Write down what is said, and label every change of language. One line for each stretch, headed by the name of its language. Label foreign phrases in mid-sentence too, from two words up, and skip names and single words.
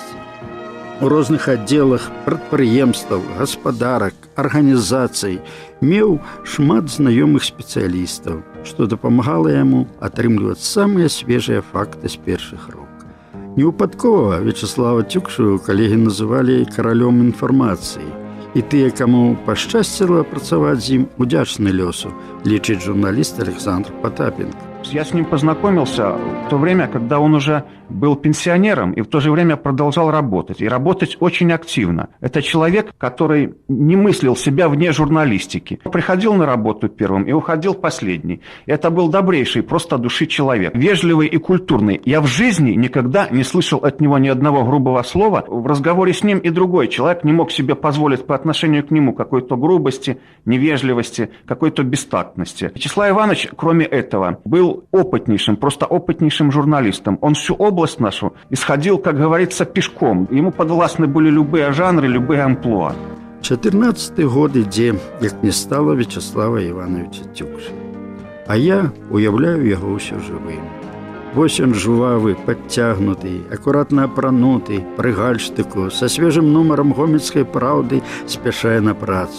Belarusian: У розных аддзелах прадпрыемстваў, гаспадарак, арганізацый меў шмат знаёмых спецыялістаў, што дапамагала яму атрымліваць самыя свежыя факты з першых рук. Неўпадкова Вячаслава Цюкшу калегі называлі каралём інфармацыі, і тыя, каму пашчасціла працаваць з ім, удзячны лёсу, лічыць журналіст Александр Потапенко.
Russian: Я с ним познакомился в то время, когда он уже был пенсионером и в то же время продолжал работать. И работать очень активно. Это человек, который не мыслил себя вне журналистики. Приходил на работу первым и уходил последний. И это был добрейший, просто от души человек. Вежливый и культурный. Я в жизни никогда не слышал от него ни одного грубого слова. В разговоре с ним и другой человек не мог себе позволить по отношению к нему какой-то грубости, невежливости, какой-то бестактности. Вячеслав Иванович, кроме этого, был опытнейшим, просто опытнейшим журналистом. Он всю область нашу исходил, как говорится, пешком. Ему подвластны были любые жанры, любые амплуа.
Belarusian: 14-й год ідзе, як не стало Вячаслава Івановича Цюкша. А я уяўляю яго ўсё жывым. Вось ён жвавы, падцягнуты, акуратна апрануты, пры гальштыку, са свежым нумарам гомельскай праўды спяшае на працу.